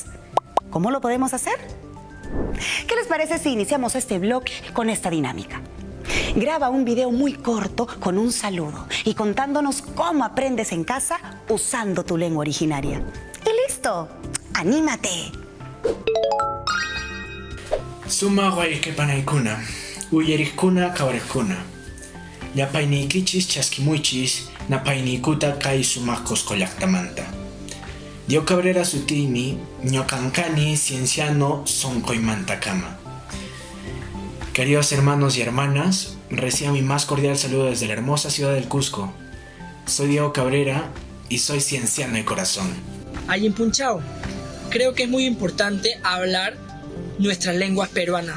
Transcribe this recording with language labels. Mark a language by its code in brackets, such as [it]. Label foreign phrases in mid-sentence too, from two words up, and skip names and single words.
[es] ¿Cómo lo podemos hacer? ¿Qué les parece si iniciamos este bloque con esta dinámica? Graba un video muy corto con un saludo y contándonos cómo aprendes en casa usando tu lengua originaria. ¡Y listo! ¡Anímate! [qu] Suma guayquepanaykuna, uyarikkuna kawarikkuna. Llapaynikichis chaskimuychis, napaynikuta kay sumaq qusqullaqtamanta. Dio Cabrera sutiymi, ñoqanqani cienciano sonqoymantakama. [es] Queridos hermanos y hermanas, reciban mi más cordial saludo desde la hermosa ciudad del Cusco. Soy Diego Cabrera y soy cienciano de corazón. [qu] Ayin Punchao, [es] creo que es muy importante hablar nuestras lenguas peruanas.